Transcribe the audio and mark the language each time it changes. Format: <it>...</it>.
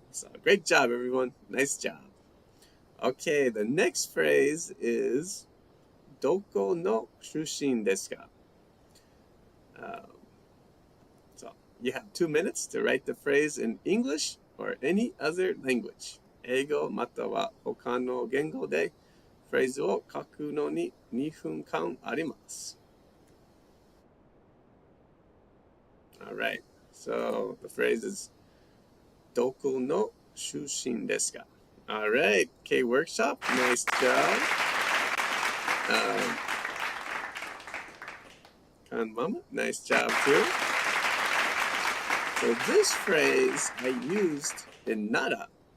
<en>So great job, everyone. Nice job. Okay, the next phrase is,</en> <ja>doko no shushin desu ka?</ja> <en>Uh, so you have 2 minutes to write the phrase in English or any other language.</en> <ja>英語または他の言語でフレーズを書くのに2分間あります。</ja> <en>All right, so the phrase is</en> <ja>どこの出身ですか?</ja> <en>All right, K Workshop, nice job. Kan Mama, nice job too. So this phrase I used in Nara.</en>